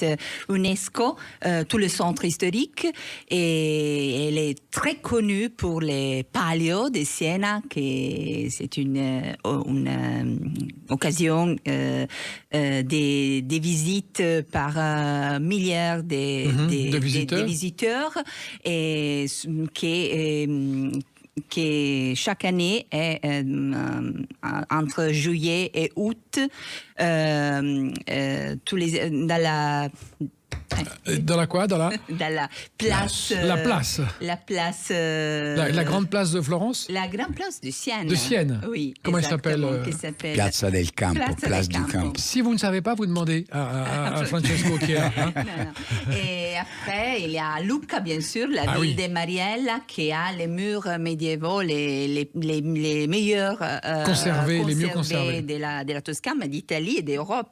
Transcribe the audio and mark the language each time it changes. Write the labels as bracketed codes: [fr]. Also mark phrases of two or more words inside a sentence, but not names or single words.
[fr] UNESCO, tout le centre historique, et elle est très connue pour les Palio de Siena, c'est une occasion des visites par milliards de visiteurs et qui chaque année est entre juillet et août Dans la quoi? Dans la place. La place. La place. La grande place de Florence? La grande place de Sienne. De Sienne? Oui. Comment elle s'appelle? Piazza del Campo, place du Campo. Si vous ne savez pas, vous demandez à Francesco qui est là. Hein? Non. Et après, il y a Lucca, bien sûr, la ville de Mariella, qui a les murs médiévaux les meilleurs conservés, les mieux conservés de la Toscane, d'Italie et d'Europe.